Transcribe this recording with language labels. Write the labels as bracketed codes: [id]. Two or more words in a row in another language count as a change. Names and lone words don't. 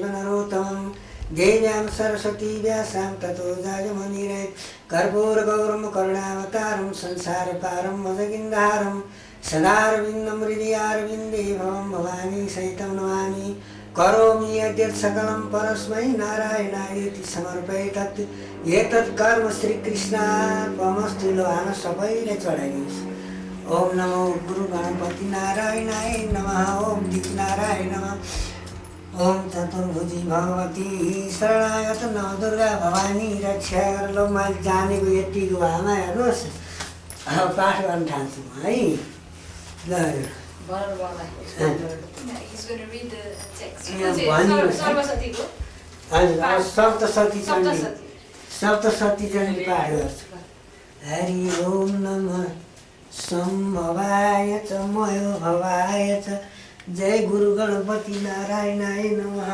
[sa] नरोत्तमं देव्यां सरस्वती व्यासां ततो जायमुनिरेत् कर्पूरगौरं करुणावतारं संसारपारं मदगिन्धारं सदारविन्दं हृदयारविन्दे भवं भवानी सहितं नमामि करोमि यद्यत् सकलं परस्मै नारायणायेति समर्पयेत् एतत् कर्म श्रीकृष्णार्पणमस्तु [ne] लोहान सबैले चढाइदिनुहोस्। [sa] ओम नमो गुरु गणपति नारायणाय नमः। ओम दिक्नाराय नमः। [ne] ओम चतुर्भुजी भगवती शरणागत नवदुर्गा भवानी रक्षा गर। ल मैले जानेको यतिको भामा हेर्नुहोस् पाठ गर्न थाल्छु है। ल [en] He's going to read the text. [ne] हजुर सप्तशती चण्डी सप्तशती चण्डी पाठ गर्छु। [sa] हरि ओम नमः सम्भवाय च मयो भवाय च जय गुरु गणपति नारायणाय नमः।